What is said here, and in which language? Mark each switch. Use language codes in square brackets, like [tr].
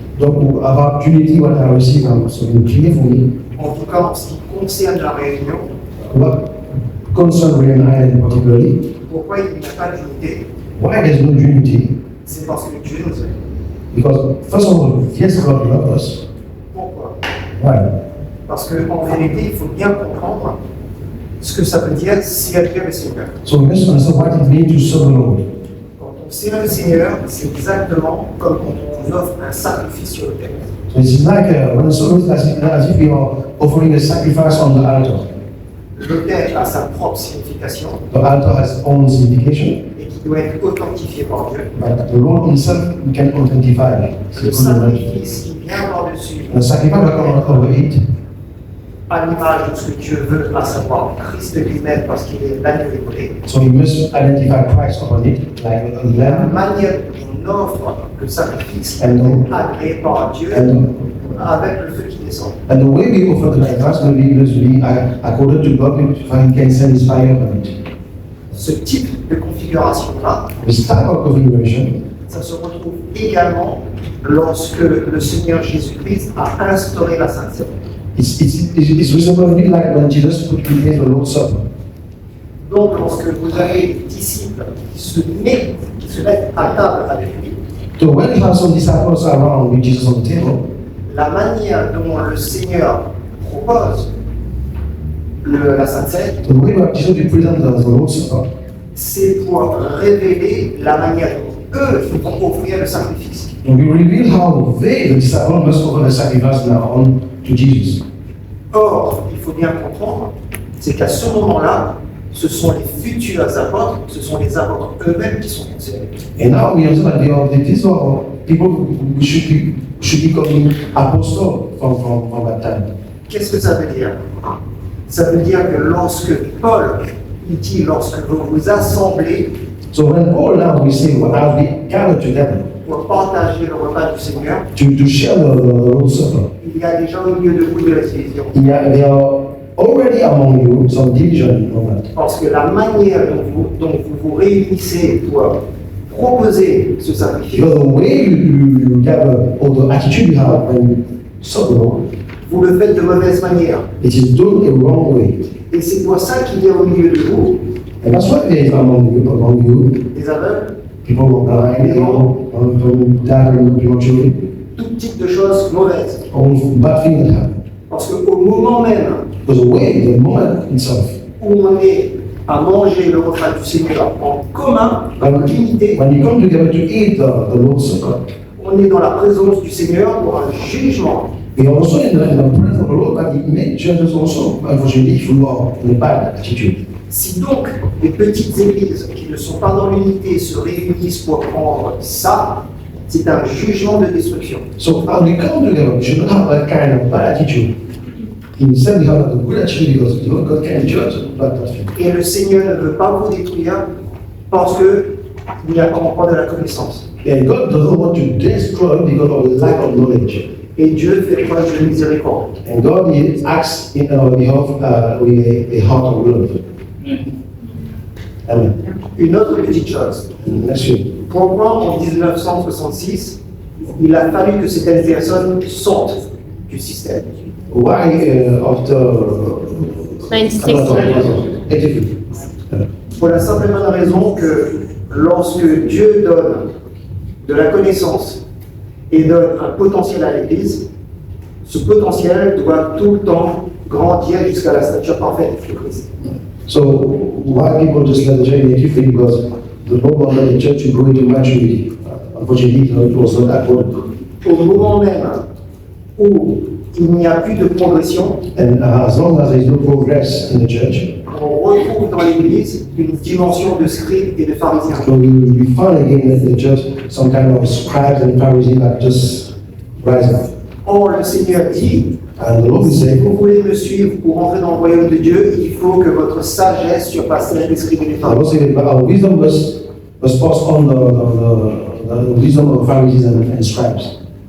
[en] Donc, about unity, what I receive so clear for me, [fr] en tout cas en ce qui concerne la réunion, [en] what concerns Ray and I particularly, [fr] pourquoi il n'y a pas d'unité? [en] why there's no unity? [fr] C'est parce que Dieu nous aime. [en] Because, first of all, yes, God loves us. [fr] Pourquoi? [en] Why? [fr] Parce qu'en vérité, il faut bien comprendre ce que ça veut dire servir le Seigneur. [en] So we must understand what it means to serve the Lord. [fr] Quand on sert le Seigneur, c'est exactement comme quand on offre un sacrifice sur l'autel. [en] So it's like when someone as if we are offering a sacrifice on the altar. [fr] L'autel a sa propre signification [en] The altar has its own signification, [fr] et qui doit être authentifié par Dieu. [en] but the Lord Himself we can authentify. [fr] Le sacrifice qui vient par-dessus, [en] The sacrifice that comes over it, [fr] à l'image de ce que Dieu veut, à savoir Christ lui-même parce qu'il est l'agneau immolé. [en] so we must identify Christ upon it, like a [fr] La [en] lamb, [fr] manière dont on offre le sacrifice est [en] And- [fr] agréée par Dieu [en] and, [fr] avec le feu qui descend. [en] and the way we offer the sacrifice will be according to God, if He can send His fire on it. [fr] Ce type de configuration-là, [en] This type of configuration, [fr] ça se retrouve également lorsque le Seigneur Jésus-Christ a instauré la Sainte Seine. [en] it's reasonably like when Jesus put in place the Lord's Supper. [fr] Donc, lorsque vous avez des disciples qui se mettent à table avec lui, [en] So when you have some disciples around with Jesus on the table, [fr] la manière dont le Seigneur propose la Sainte Seine, [en] the way that Jesus will present the Lord's Supper, [fr] c'est pour révéler la manière dont eux vont offrir le sacrifice. [en] and we reveal how they, the disciples, must offer the sacrifice now on to Jesus. [fr] Or, il faut bien comprendre, c'est qu'à ce moment-là, ce sont les futurs apôtres, ce sont les apôtres eux-mêmes qui sont concernés. [en] And now we understand that these are people who should be becoming apostles from that time. [fr] Qu'est-ce que ça veut dire? Ça veut dire que lorsque Paul il dit, lorsque vous vous assemblez [en] So when Paul now we say, well, as we gather together [fr] pour partager le repas du Seigneur, [en] to share the Lord's Supper, [fr] il y a déjà au milieu de vous de la division. [en] there are already among you some division on that. [fr] Parce que la manière dont vous vous réunissez pour proposer ce sacrifice, [en] Because the way you gather, or the attitude you have when you serve the Lord, [fr] vous le faites de mauvaise manière. [en] it is done a wrong way. [fr] Et c'est pour ça qu'il y a au milieu de vous [en] And that's why there is among you [fr] des aveugles, [en] people who are blind, people who die prematurely, [fr] tout type de choses mauvaises. [en] all bad things that happen. [fr] Parce qu'au moment même [en] Because the moment itself, [fr] où on est à manger le repas du Seigneur en commun, en unité, [en] when you come together to eat the Lord's Supper, [fr] on est dans la présence du Seigneur pour un jugement. [en] we are also in the presence of the Lord, but it may judge us also, unfortunately, if you are in a bad attitude. [fr] Si donc les petites églises qui ne sont pas dans l'unité se réunissent pour prendre ça, c'est un jugement de destruction. [en] So as we come together, we should not have that kind of bad attitude. Instead, we have a good attitude because God can judge bad attitude. [fr] Et le Seigneur ne veut pas vous détruire parce qu'il n'y a pas de la connaissance. [en] And God doesn't want to destroy because of the lack of knowledge. [fr] Et Dieu fait preuve de miséricorde. [en] And God acts in our behalf with a heart of love. [fr] Amen. Une autre petite chose. [en] Next year. [fr] Pourquoi en 1966, il a fallu que certaines personnes sortent du système? [en] Why after 96. 83? [fr] Pour la simple et bonne raison que lorsque Dieu donne de la connaissance et donne un potentiel à l'Église, ce potentiel doit tout le temps grandir jusqu'à la stature parfaite de Christ. [en] So why people just let the church make you think because the Lord wanted the church to grow into maturity. Unfortunately, it was not that good. [fr] Au moment même où il n'y a plus de progression, [en] And as long as there is no progress in the church, [fr] on retrouve dans l'Église une dimension de scribes et de pharisiens. [en] so we find again in the church some kind of scribes and Pharisees that just rise up. [fr] Or, le Seigneur dit, [en] And the Lord will [fr] si [en] say, [fr] vous voulez me suivre pour entrer dans le royaume de Dieu, il faut que votre sagesse surpasse celle des scribes et des [en] I will [fr] pharisiens. [en] say that our wisdom must pass on the wisdom of Pharisees and scribes.